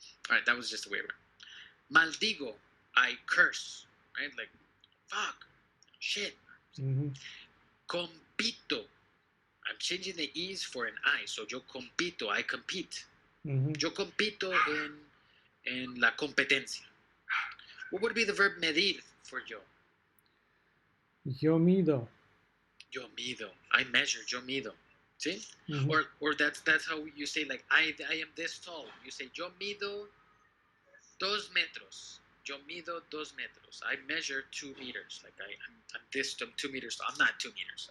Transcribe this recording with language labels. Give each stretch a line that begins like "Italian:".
English: All right, that was just a weird word. Maldigo, I curse. Right? Like, fuck, shit. Compito. I'm changing the E's for an I. So
Spanish: yo compito,
English: I compete.
Spanish: Yo compito en la competencia.
English: What would be the verb medir for yo?
Spanish: Yo mido. Yo mido.
English: I measure.
Spanish: Yo mido.
English: See? Or that's how you say, like, I am this tall. You say
Spanish: yo mido 2 metros. Yo mido 2 metros.
English: I measure 2 meters. Like I'm this 2 meters tall. I'm not 2 meters.